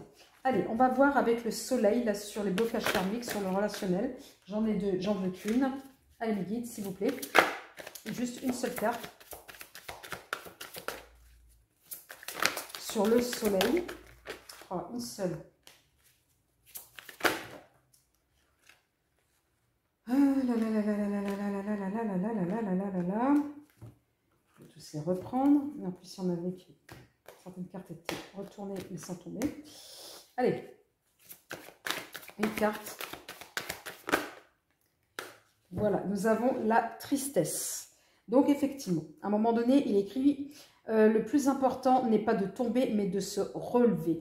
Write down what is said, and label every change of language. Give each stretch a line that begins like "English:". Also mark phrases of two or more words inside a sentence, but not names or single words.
French: Allez, on va voir avec le soleil, là, sur les blocages karmiques, sur le relationnel. J'en veux qu'une. Allez, mes guides, s'il vous plaît. Juste une seule carte. Sur le soleil. Oh, une seule. Ah là là là là là là là là là là là là là là là là là là. Je vais tous les reprendre. Et en plus, il y en avait qui... Certaines cartes étaient retournées, mais sans tomber. Allez, une carte. Voilà, nous avons la tristesse. Donc, effectivement, à un moment donné, il écrit le plus important n'est pas de tomber, mais de se relever.